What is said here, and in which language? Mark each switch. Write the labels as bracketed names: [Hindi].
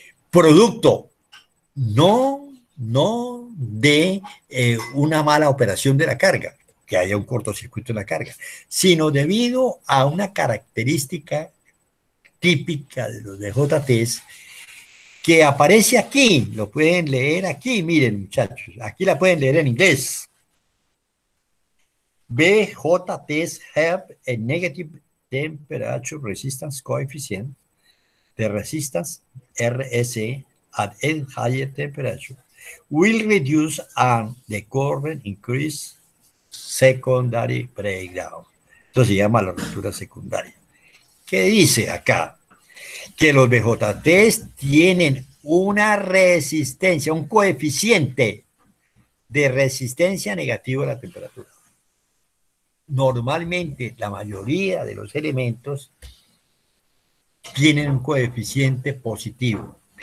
[Spanish] producto no de una mala operación de la carga, que haya un cortocircuito en la carga, sino debido a una característica típica de los DJTs que aparece aquí. Lo pueden leer aquí, miren muchachos, aquí la pueden leer en inglés. [English] BJTs have a negative temperature resistance coefficient, the resistance RSE at a higher temperature will reduce and the current increase secondary breakdown. [Spanish] Esto se llama la ruptura secundaria. ¿Qué dice acá? Que los BJTs tienen una resistencia, un coeficiente de resistencia negativo a la temperatura. Normalmente la mayoría de los elementos tienen un coeficiente positivo.